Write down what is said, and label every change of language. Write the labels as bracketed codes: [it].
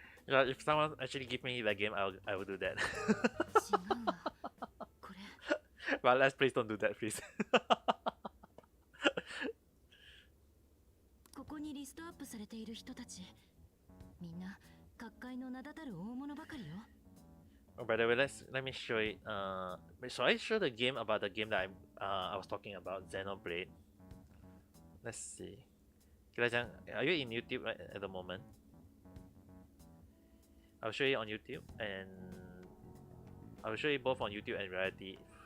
[en] Yeah, if someone actually give me the game, I will do that. [ja] 違うわ。これ [en] But let's please don't do that, please. [ja] ここにリストアップされている人たち、みんな各界の名だたる大物ばかりよ。 [en] Oh, by the way, let me show it. So I show the game about the game that I was talking about, Xenoblade. Let's see. Kira-chan, are you in YouTube right at the moment? I'll show you on YouTube, and I'll show you both on YouTube and Reality.